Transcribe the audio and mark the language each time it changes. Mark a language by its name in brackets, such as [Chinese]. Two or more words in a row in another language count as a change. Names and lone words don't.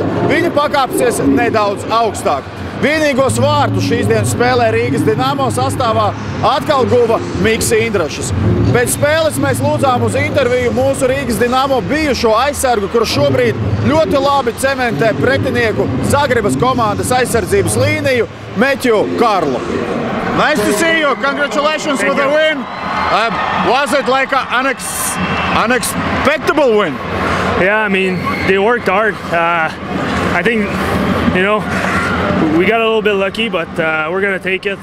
[Latvian] Viņi pakāpsies nedaudz augstāk. Vienīgos vārtus šīs dienas spēlē Rīgas Dinamo sastāvā atkal guva Miks Indrašs. Pēc spēles mēs lūdzām uz interviju mūsu Rīgas Dinamo bijušo aizsargu, kurš šobrīd ļoti labi cementē pretinieku Zagrebas komandas aizsardzības līniju, Metju Karlu. [English] Nice to see you. Congratulations for the win. Was it like an unexpected win? Yeah, I mean, they worked hard. I think, we got a little bit lucky, but we're going to take it.